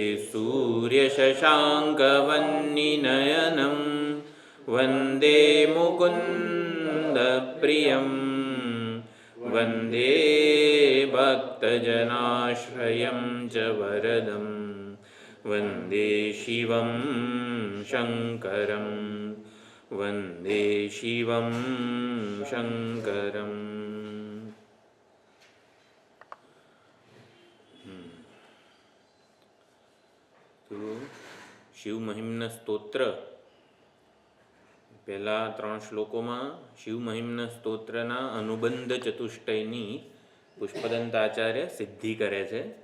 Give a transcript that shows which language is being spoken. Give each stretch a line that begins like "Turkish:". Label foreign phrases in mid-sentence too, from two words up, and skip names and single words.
Sanskrit: सूर्यशशाङ्कवह्निनयनं वन्दे मुकुन्दप्रियं वन्दे भक्तजनाश्रयं च वरदं वन्दे शिवं शङ्करं वन्दे शिवं शङ्करम्।
Gujarati: તો શિવ મહિમ્ન સ્તોત્ર પહેલા 3 શ્લોકોમાં શિવ મહિમ્ન સ્તોત્રના અનુબંધ ચતુષ્ટયની પુષ્પદંત આચાર્ય સિદ્ધિ કરે છે.